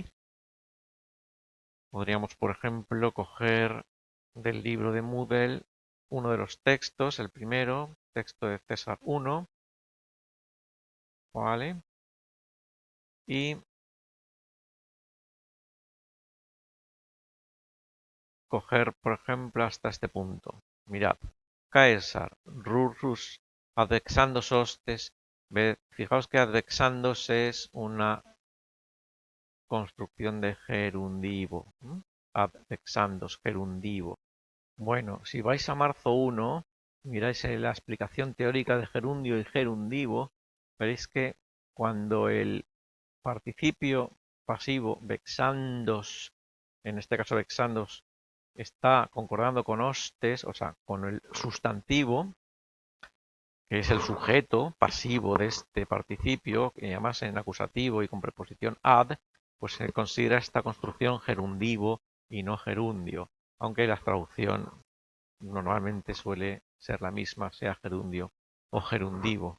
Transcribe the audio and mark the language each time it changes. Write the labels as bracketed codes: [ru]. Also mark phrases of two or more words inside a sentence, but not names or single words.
[es] Podríamos, por ejemplo, coger del libro de Moodle uno de los textos, el primero, texto de César 1, ¿vale? Y coger, por ejemplo, hasta este punto. Mirad, [la] Caesar, rurus, advexandos hostes. [es] Fijaos que advexandos es una construcción de gerundivo. Advexandos, gerundivo. Bueno, si vais a marzo 1, miráis la explicación teórica de gerundio y gerundivo, veréis que cuando el participio pasivo vexandos, en este caso vexandos, está concordando con hostes, o sea, con el sustantivo, que es el sujeto pasivo de este participio, que además en acusativo y con preposición ad, pues se considera esta construcción gerundivo y no gerundio, aunque la traducción normalmente suele ser la misma, sea gerundio o gerundivo.